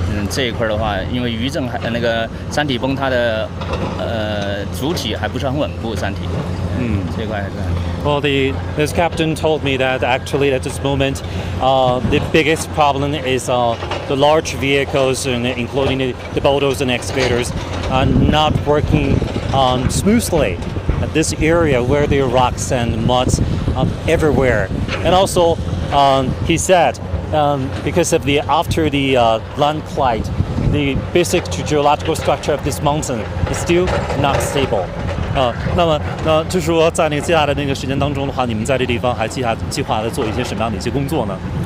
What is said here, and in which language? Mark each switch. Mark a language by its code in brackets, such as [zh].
[zh] 这一块的话，因为余震那个山体崩塌的主体还不是很稳固，山体。这块还是很。 [en] Well, this captain told me that actually at this moment, the biggest problem is the large vehicles, including the bulldozers and excavators, not working smoothly at this area where there are rocks and muds everywhere. And also, he said because of the after the landslide, the basic geological structure of this mountain is still not stable. [zh] 那就是说，在那个接下来的那个时间当中的话，你们在这地方还计划的做一些什么样的一些工作呢？